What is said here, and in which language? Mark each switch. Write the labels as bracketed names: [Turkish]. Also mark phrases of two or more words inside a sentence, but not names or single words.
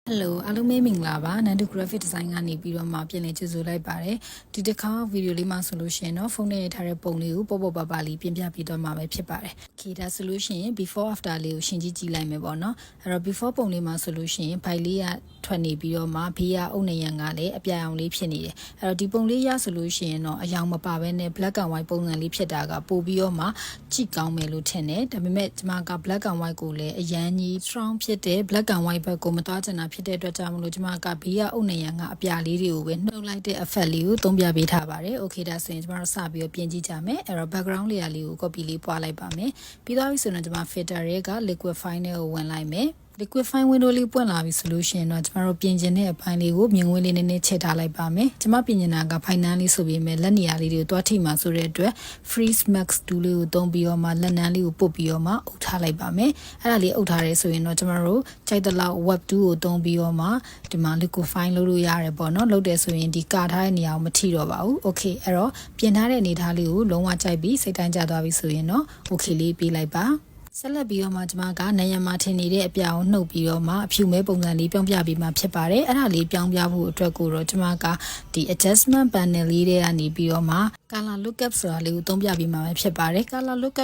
[Burmese] Hello အားလုံးပဲမင်္ဂလာပါနန္ဒူ [English] graphic design [Burmese] ကနေပြီးတော့မှပြင်လည်ကျေးဇူးလိုက်ပါတယ်ဒီတစ်ခါဗီဒီယိုလေးမှာဆိုလို့ရှိရင်တော့ဖုန်းနဲ့ရထားတဲ့ပုံလေးကိုပေါ့ ပေါ့ပါပါလေးပြင်ပြပြီးတော့မှပဲဖြစ်ပါတယ်။ Okay ဒါဆိုလို့ရှိရင် [English] before after [Burmese] လေးကိုရှင်းကြည့်လိုက်မယ်ပေါ့နော်။အဲ့တော့ before ပုံလေးမှာဆိုလို့ရှိရင်ဘိုင်လေးကထွက်နေပြီးတော့မှဘေးကအုတ်နေရန်ကလည်းအပြာရောင်လေးဖြစ်နေတယ်။အဲ့တော့ဒီပုံလေးရဆိုလို့ရှိရင်တော့အယောင်မပါဘဲနဲ့ [English] black and white [Burmese] ပုံစံလေးဖြစ်တာကပို့ပြီးတော့မှကြည့်ကောင်းမယ်လို့ထင်တယ်။ဒါပေမဲ့ကျွန်မက [English] black and white [Burmese] ကိုလည်းအရန်ကြီး strong ဖြစ်တဲ့ [English] black and white [Burmese] ဘက်ကိုမ သွားချင်တာဖြစ်တဲ့အတွက်ကြောင့်မလို့ကျွန်မကဘေးကအုတ်နေရန်ကအပြာလေးတွေကိုပဲနှုတ်လိုက်တဲ့ effect လေးကိုသုံးပြပေးထားပါတယ်။ Okay ဒါဆိုရင်ကျွန်တော်တို့စပြီးတော့ပြင်ကြည့်ကြမယ်။အဲ့တော့ [English] background layer [Burmese] လေးကို copy လေးပွားလိုက်ပါမယ်။ပြီးသွားပြီဆိုတော့ကျွန်မ filter တွေက [English] liquid fine [Burmese] ကိုဝင်လိုက်မယ်။ [English] liquid fine [Burmese] window လေးပွင့်လာပြီဆိုလို့ရှိရင်တော့ကျွန်တော်တို့ပြင်ကျင်တဲ့အပိုင်းလေးကိုမြင်ကွင်းလေးနည်းနည်းချက်ထားလိုက်ပါမယ်ကျွန်မပြင်ကျင်တာက finance လေးဆိုပြီးမြဲလက်နေရာလေးတွေကိုတွားထိမှာဆိုတဲ့အတွက် freeze [English] max tool [Burmese] လေးကိုသုံးပြီးတော့မှလက်နန်းလေးကိုပုတ်ပြီးတော့မှအုပ်ထားလိုက်ပါမယ်အဲ့ဒါလေးအုပ်ထားရဲဆိုရင်တော့ကျွန်တော်တို့ကြိုက်တဲ့လောက် web 2ကိုသုံးပြီးတော့မှဒီမှာ [English] liquid fine [Burmese] လုပ်လို့ရတယ်ပေါ့နော်လုပ်တယ်ဆိုရင်ဒီကာထားတဲ့နေရာကိုမထိတော့ပါဘူး okay အဲ့တော့ပြင်ထားတဲ့အနေထားလေးကိုလုံးဝကြိုက်ပြီးစိတ်တိုင်းကျသွားပြီဆိုရင်တော့ okay လေးပေး လိုက်ပါဆက်လက်ပြီးတော့မှကျွန်မကနယံမှာထင်နေတဲ့အပြာကိုနှုတ်ပြီးတော့မှအဖြူမဲပုံစံလေးပြောင်းပြပြီးမှဖြစ်ပါတယ်အဲ့ဒါလေးပြောင်းပြဖို့အတွက်ကိုတော့ကျွန်မကဒီ [English] adjustment panel [Burmese] လေးတွေကနေပြီးတော့မှ [English] color lookup [Burmese] ဆိုတာလေးကိုသုံးပြပြီးမှပဲဖြစ်ပါတယ် [English] color lookup